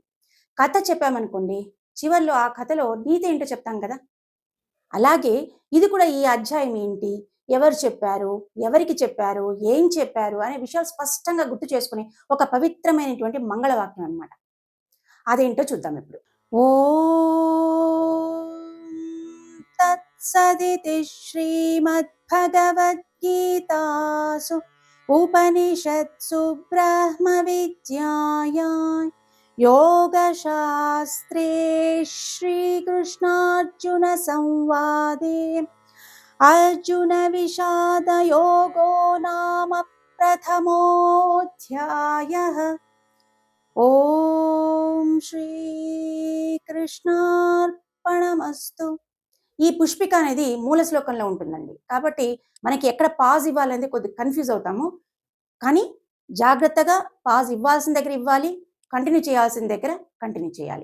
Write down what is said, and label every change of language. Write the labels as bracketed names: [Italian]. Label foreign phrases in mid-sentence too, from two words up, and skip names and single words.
[Telugu] కథ చెప్పామనుకోండి, చివర్లో ఆ కథలో నీతి ఏంటో చెప్తాం కదా, అలాగే ఇది కూడా ఈ అధ్యాయం ఏంటి, ఎవరు చెప్పారు, ఎవరికి చెప్పారు, ఏం చెప్పారు అనే విషయాలు స్పష్టంగా గుర్తు చేసుకుని ఒక పవిత్రమైనటువంటి మంగళవాక్యం అన్నమాట. అదేంటో చూద్దాం ఇప్పుడు. [Sanskrit] ఓం తత్సదితి శ్రీమద్భగవద్గీతాసు ఉపనిషత్సు బ్రహ్మ విద్యాయాం योगशास्त्रे श्रीकृष्णार्जुन संवादे अर्जुन विषाद योगो नाम प्रथमोऽध्यायः। ఓం శ్రీకృష్ణార్పణమస్తు. [Telugu] ఈ పుష్పిక అనేది మూల శ్లోకంలో ఉంటుందండి, కాబట్టి మనకి ఎక్కడ పాజ్ ఇవ్వాలనేది కొద్దిగా కన్ఫ్యూజ్ అవుతాము. కానీ జాగ్రత్తగా పాజ్ ఇవ్వాల్సిన దగ్గర ఇవ్వాలి, కంటిన్యూ చేయాల్సిన దగ్గర కంటిన్యూ చేయాలి.